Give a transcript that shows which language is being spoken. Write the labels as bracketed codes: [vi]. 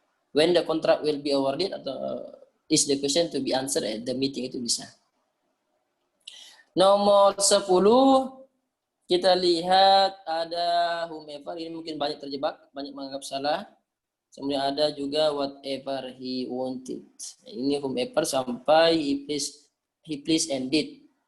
[en] When the contract will be awarded atau is the question to be answered at the meeting [id] itu bisa. Nomor 10 kita lihat ada whomever, ini mungkin banyak terjebak, banyak menganggap salah. Kemudian ada juga whatever he wanted. Ini whomever sampai [en] he please and did.